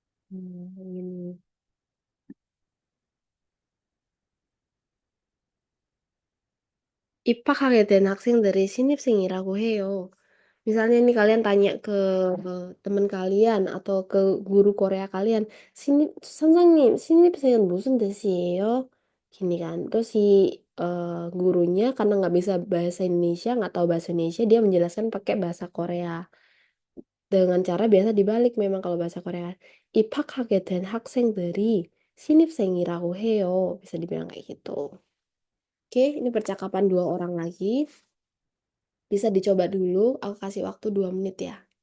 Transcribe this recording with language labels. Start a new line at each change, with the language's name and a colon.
Korean: ini 입학하게 된 학생들이 신입생이라고 해요.
Indonesian: Misalnya nih kalian tanya ke teman kalian atau ke guru Korea kalian,
Korean: 선생님, 신입생은 무슨 뜻이에요?
Indonesian: Gini kan. Terus si gurunya karena nggak bisa bahasa Indonesia, nggak tahu bahasa Indonesia, dia menjelaskan pakai bahasa Korea. Dengan cara biasa dibalik memang kalau bahasa Korea.
Korean: 입학하게 된 학생들이 신입생이라고 해요.
Indonesian: Bisa dibilang kayak gitu. Oke, ini percakapan dua orang lagi. Bisa dicoba dulu, aku kasih waktu 2 menit ya.